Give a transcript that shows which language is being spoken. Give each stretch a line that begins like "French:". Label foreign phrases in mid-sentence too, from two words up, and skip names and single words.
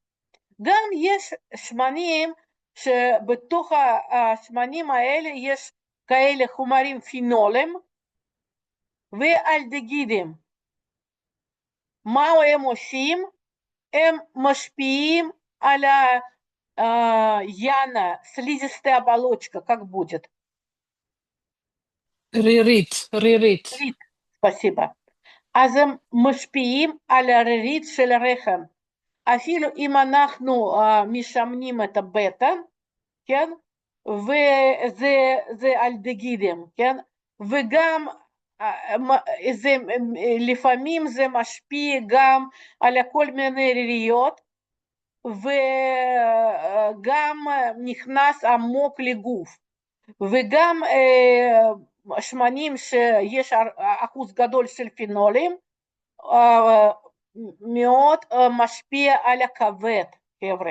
Hebrew: גם יש שמנים שבתוך השמנים האלה יש כאלה חומרים פינולים ואלדגידים. מה הם עושים? הם משפיעים על
Russian: яна, слизистая оболочка, как будет?
Hebrew: רירית.
Russian: спасибо.
Hebrew: אז הם משפיעים על הרירית של הרחם. אפילו אם אנחנו משמנים את הבטן, כן? וזה אלדהידים, כן? וגם זה, לפעמים זה משפיע גם על כל מיני ריריות, וגם נכנס עמוק לגוף, וגם שמנים שיש אחוז גדול של פנולים, מאוד משפיע על הכבד, חבר'ה.